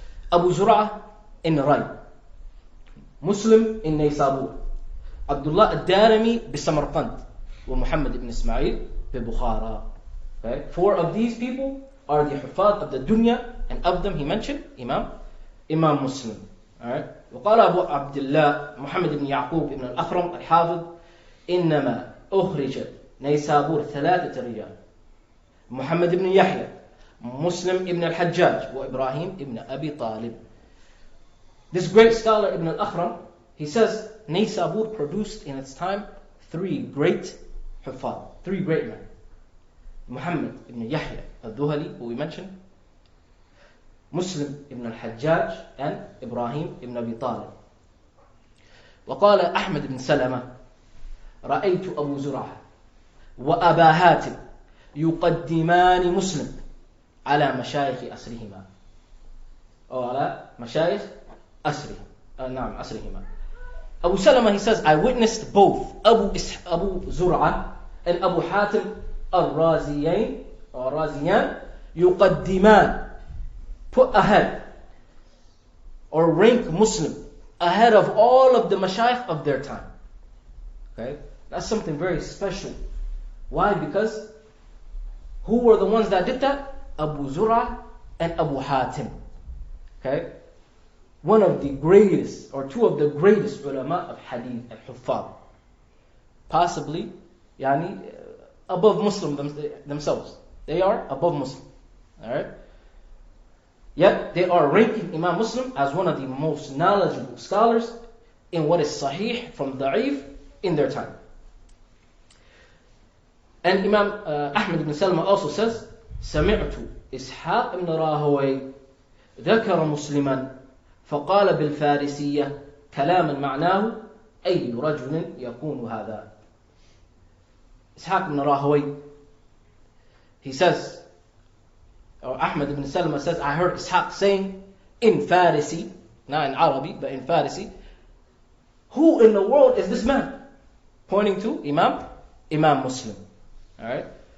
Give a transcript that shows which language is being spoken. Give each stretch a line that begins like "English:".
English: Abu Zur'ah in Ray, Muslim in Naysabur, Abdullah al-Darimi bi-Samarqand, wa Muhammad ibn Ismail bi-Bukhara. Okay? 4 of these people are the hufad of the dunya, and of them he mentioned Imam Muslim. Alright?
Arabic: وقال أبو عبد الله محمد بن يعقوب بن الأخرم الحافظ إنما أخرج نيسابور 3 رجال محمد بن يحيى Muslim ibn al-Hajjaj وإبراهيم ibn Abi Talib.
English: This great scholar Ibn al-Akhram, he says Naysabur produced in its time 3 great huffaz, 3 great men. Muhammad ibn Yahya al-Dhuhali, who we mentioned, Muslim ibn al-Hajjaj, and Ibrahim ibn Abi Talib.
Arabic: وقال أحمد بن سلمة رأيت أبو زرعة وأبا هاتم يقدمان مسلم على مشايخ أسرهما أو على مشايخ أسرهما.
English: Abu Salama, he says, I witnessed both Abu Zur'a and Abu Hatim al-Raziyan
Arabic: يقدمان,
English: put ahead or rank Muslim ahead of all of the mashayikh of their time. Okay? That's something very special. Why? Because who were the ones that did that? Abu Zur'a and Abu Hatim. Okay? One of the greatest, or 2 of the greatest ulama of hadith and huffaz. Possibly, above Muslim themselves. They are above Muslim. Alright? Yet, they are ranking Imam Muslim as one of the most knowledgeable scholars in what is sahih from da'if in their time. And Imam Ahmad ibn Salama also says,
Arabic: سمعت إسحاق ibn راهوي ذكر مسلما فقال بالفارسية كلاما معناه أي رجل يكون هذا.
English: Ishaq ibn Rahowi, he says, or Ahmad ibn Salama says, I heard Ishaq saying in Farisi, not in Arabic, but in Farisi, who in the world is this man? Pointing to Imam Muslim. Alright?